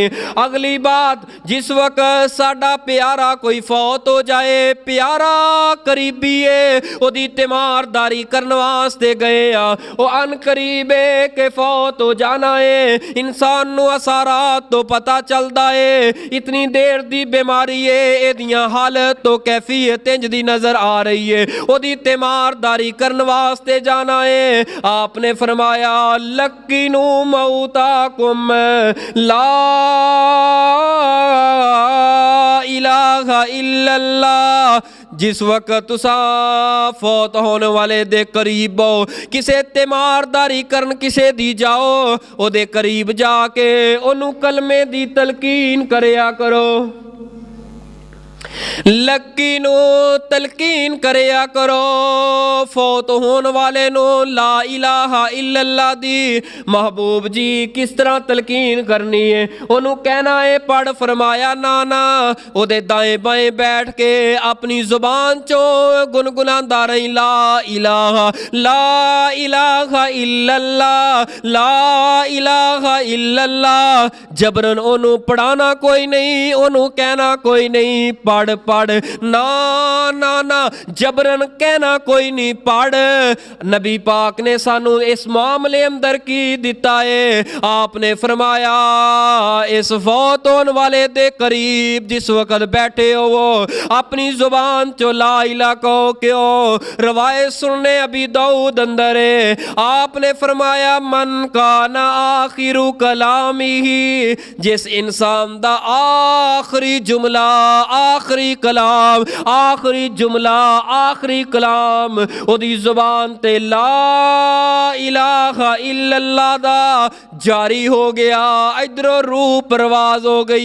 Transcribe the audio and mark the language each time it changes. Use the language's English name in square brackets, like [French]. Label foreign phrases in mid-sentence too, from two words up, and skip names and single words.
[Punjabi] اگلی بات جس وقت ساڈا پیارا کوئی فوت ہو جائے پیارا قریبی ہے او دی تیمارداری کرن واسطے گئے او ان قریب ہے کہ فوت ہو جانا ہے انسان نو اثرات تو پتہ چلدا ہے اتنی دیر دی بیماری ہے اے دیاں حالت تو کیفیت انج دی نظر آ رہی ہے او دی تیمارداری کرن واسطے جانا ہے۔ آپ نے فرمایا [Arabic] لقینو موتاکم لا الہ الا اللہ [Punjabi] جس وقت تساں فوت ہونے والے دے قریب ہو کسے تیمارداری کرن کسے دی جاؤ او دے قریب جا کے انہوں کلمے دی تلقین کریا کرو۔ ਲੱਕੀ ਨੂੰ ਤਲਕੀਨ ਕਰਿਆ ਕਰੋ, ਫੌਤ ਹੋਣ ਵਾਲੇ ਨੂੰ [Arabic] لا إله إلا الله [Punjabi] ਦੀ। ਮਹਿਬੂਬ ਜੀ ਕਿਸ ਤਰ੍ਹਾਂ ਤਲਕੀਨ ਕਰਨੀ ਹੈ? ਉਹਨੂੰ ਕਹਿਣਾ ਹੈ ਪੜ੍ਹ, ਫਰਮਾਇਆ ਨਾ ਨਾ, ਉਹਦੇ ਦਾएं ਬਾएं ਬੈਠ ਕੇ ਆਪਣੀ ਜ਼ੁਬਾਨ ਚੋਂ ਗੁਨਗੁਨਾਉਂਦਾ ਰਹੀ, [Arabic] لا إله إلا الله, لا إله إلا الله. [Punjabi] ਜਬਰਨ ਉਹਨੂੰ ਪੜਾਣਾ ਕੋਈ ਨਹੀਂ, ਉਹਨੂੰ ਕਹਿਣਾ ਕੋਈ ਨਹੀਂ ਪੜ੍ਹ ਪੜ੍ਹ, ਨਾ ਨਾ ਨਾ, ਜਬਰਨ ਕਹਿਣਾ ਕੋਈ ਨਹੀਂ ਪੜ੍ਹ। ਨਬੀ ਪਾਕ ਨੇ ਸਾਨੂੰ ਇਸ ਮਾਮਲੇ ਅੰਦਰ ਕੀ ਦਿੱਤਾ ਹੈ? آپ نے فرمایا اس فوت ہونے والے دے قریب جس وقت بیٹھے ہو وہ اپنی زبان چو [Arabic] لا الہ [Punjabi] کہو کیوں؟ روایت سننے ابی داؤد اندر ہے، آپ نے فرمایا [Arabic] من کان آخر کلامی ہی، [Punjabi] جس انسان دا آخری جملہ، آخری کلام، آخری جملہ، آخری کلام او دی زبان تے [Arabic] لا الہ الا اللہ [Punjabi] دا جاری ہو گیا، ادھر روح پرواز ہو گئی۔